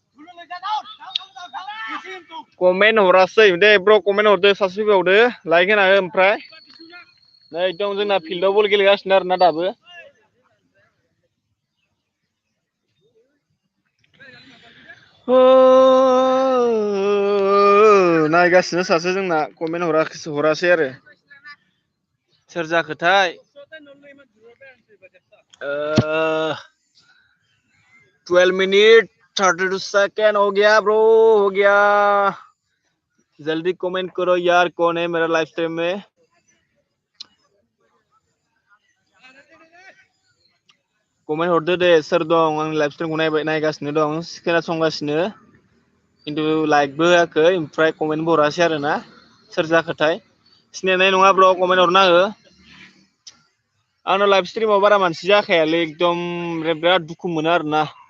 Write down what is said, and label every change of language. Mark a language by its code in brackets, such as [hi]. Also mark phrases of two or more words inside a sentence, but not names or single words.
[brx] कमेन्ट हरासै दे ब्र कमेन्ट हरदो सासे फैबावदो लाइक होना हो ओमफ्राय नै दं जोंना फिल्डआव बल गेलेगासिनो आरोना दाबो नायगासिनो सासे जोंना कमेन्ट हरासै आरो सोर जाखोथाय [hi] 12 मिनट 32 सेकेंड हो गया ब्रो हो गया जल्दी कमेंट करो यार कौन है मेरा [en] live stream [hi] में [brx] कमेन्ट हरदो दे सोर दं आंनि [en] live streamखौ [brx] नायगासिनो दं खोनासंगासिनो खिन्थु लाइकबो होआखै ओमफ्राय कमेन्टबो हरासै आरोना सोर जाखोथाय सिनायनाय नङा ब्र कमेन्ट हरना हो आंनाव [en] live streamाव [brx] बारा मानसि जाखायालै एकदम बिराद दुखु मोनो आरोना